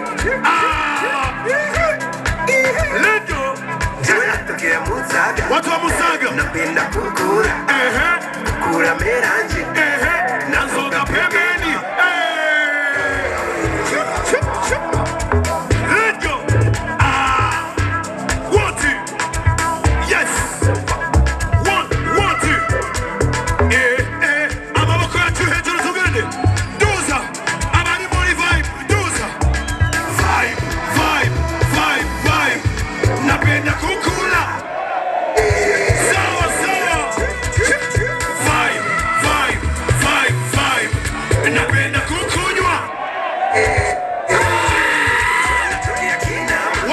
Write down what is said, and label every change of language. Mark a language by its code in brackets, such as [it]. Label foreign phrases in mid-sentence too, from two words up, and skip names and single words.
[sw] Leto, tokea Musaga, watu wa Musaga, napenda kukula, kukula meranji, na nzoga pembeni. Leto, what? [en] Yes. One, two. [rn] Amaboko yacu hejuru tugende. Duza, abari muri vibe, duza. [sw] Vibe. Napenda kukula. Sawa. Vibe. Napenda kukunywa. tokea Kinama,